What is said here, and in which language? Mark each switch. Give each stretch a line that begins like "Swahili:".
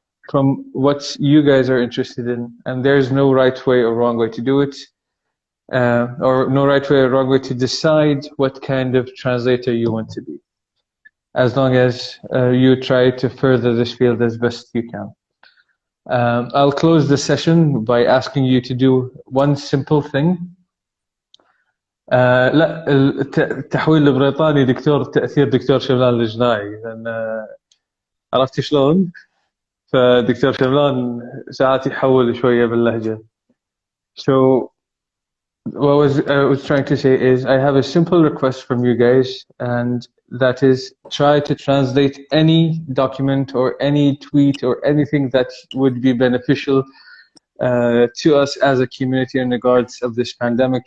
English: from what you guys are interested in, and there's no right way or wrong way to do it, or no right way or wrong way to decide what kind of translator you want to be, as long as you try to further this field as best you can. I'll close the session by asking you to do one simple thing.
Arabic: لا التحويل البريطاني دكتور تأثير دكتور شملان الجناعي، لأن عرفتي شلون؟ فدكتور شملان ساعات يحول شوية باللهجة.
English: So what I was trying to say is I have a simple request from you guys, and that is try to translate any document or any tweet or anything that would be beneficial to us as a community in regards of this pandemic.